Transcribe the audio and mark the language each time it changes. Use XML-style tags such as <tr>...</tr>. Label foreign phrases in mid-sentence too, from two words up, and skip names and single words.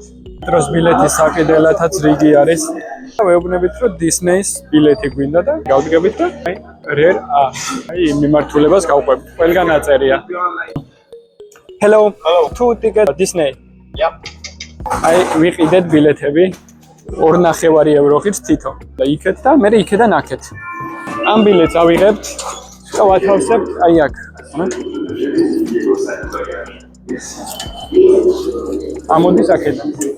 <ka>მეტროს ბილეთის საკიდელათაც რიგი არის. ვეუბნებით, რომ დისნეის ბილეთი გვინდა და გავდგებით და რერ იმ მიმართულებას გავყვებით. ყველგან აწერია.</ka> <en>Hello, to ticket Disney. Yep.</en> <ka>ვიყიდეთ ბილეთები 2.5 ევროხით თითო. და იქეთ და მე იქედან აქეთ. ამ ბილეთს ავიღებთ და ვათავსებთ აი აქ. ამოდის აქედან.</ka>